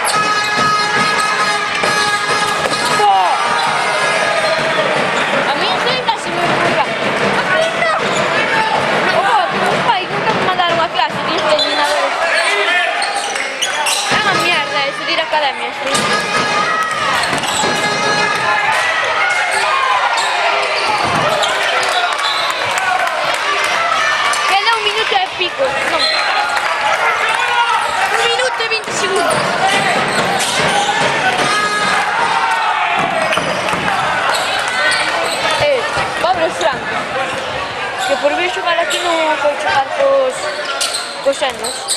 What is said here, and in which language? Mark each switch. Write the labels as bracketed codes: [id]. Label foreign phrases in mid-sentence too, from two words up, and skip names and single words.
[es] A mí esto casi me ocurra. Ojo, mis pais nunca me mandaron a clase de entrenadores. Es una mierda eso de ir a academia. [gl] Queda 1 minuto e pico. No. 1 minuto e 20 segundos. Pablo Franco, que por vir xogar aquí non foi xogar cos anos.